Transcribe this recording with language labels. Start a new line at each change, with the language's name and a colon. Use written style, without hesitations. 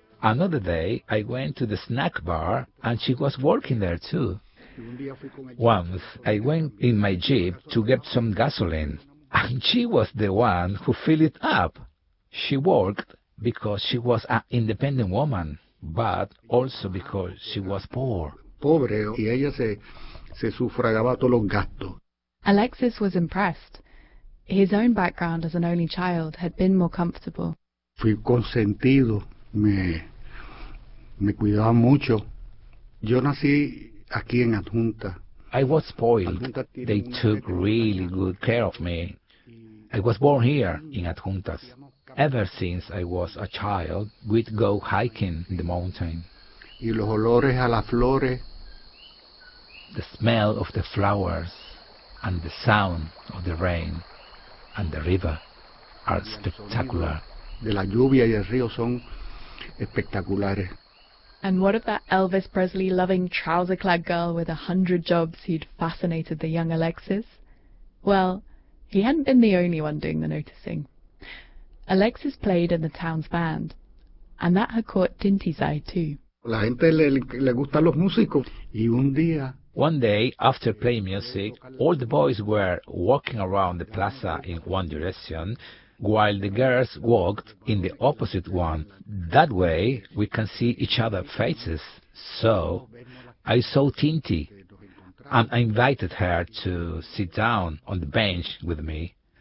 English: Another day I went to the snack bar, and she was working there too. Once I went in my Jeep to get some gasoline, and she was the one who filled it up. She worked because she was an independent woman, but also because she was poor.
Spanish: Pobre, y ella se sufragaba todos los gastos.
English: Alexis was impressed. His own background as an only child had been more comfortable.
Spanish: Fui consentido, me cuidaba mucho. Yo nací aquí en Adjunta.
English: I was spoiled. They took really good care of me. I was born here in Adjuntas. Ever since I was a child, we'd go hiking in the mountain.
Spanish: Y los olores a las flores.
English: The smell of the flowers and the sound of the rain and the river are spectacular.
Spanish: De la lluvia y el río son espectaculares.
English: And what of that Elvis Presley-loving trouser-clad girl with 100 jobs who'd fascinated the young Alexis? Well, he hadn't been the only one doing the noticing. Alexis played in the town's band, and that had caught Dinty's eye too.
Spanish: La gente le gustan los músicos, y un día...
English: One day, after playing music, all the boys were walking around the plaza in one direction, while the girls walked in the opposite one. That way, we can see each other's faces. So, I saw Tinti, and I invited her to sit down on the bench with me.